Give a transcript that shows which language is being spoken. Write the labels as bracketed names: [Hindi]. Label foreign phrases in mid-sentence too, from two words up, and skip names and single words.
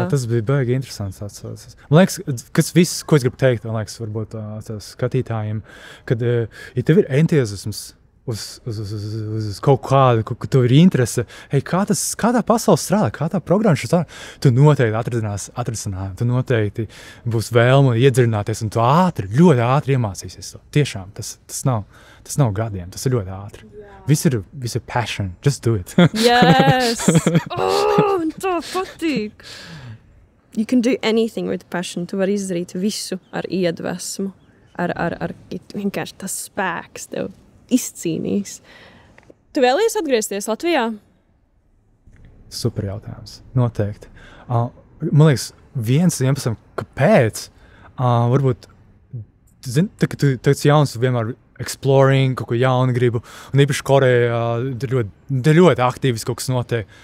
[Latvian] Tas bija baigi interesants atsaucis. Man liekas, kas viss, ko es gribu teikt, man liekas, varbūt skatītājiem, kad, ja tev ir entuziasms uz kaut kādu, ka tev ir interese, kā tā pasaule strādā, kā tā programma strādā, tu noteikti atrisinājumu, tu noteikti būs vēlme iedziļināties, un tu ļoti ātri iemācīsies to. Tiešām, tas nav gadiem, tas ir ļoti ātri. Viss ir [English] passion, just do it. Yes! [Latvian] Man tā patīk! [English] You can do anything with passion. [Latvian] Tu vari izdarīt visu ar iedvesmu, ar vienkārši tas spēks tev izcīnīs. Tu vēlies atgriezties Latvijā? Super jautājums. Noteikti. Man liekas, viens iemesls, kāpēc, varbūt, kad tu esi jauns, tu vienmēr exploring, kaut ko jaunu gribu, un īpaši Korejā ļoti aktīvis kaut kas notiek.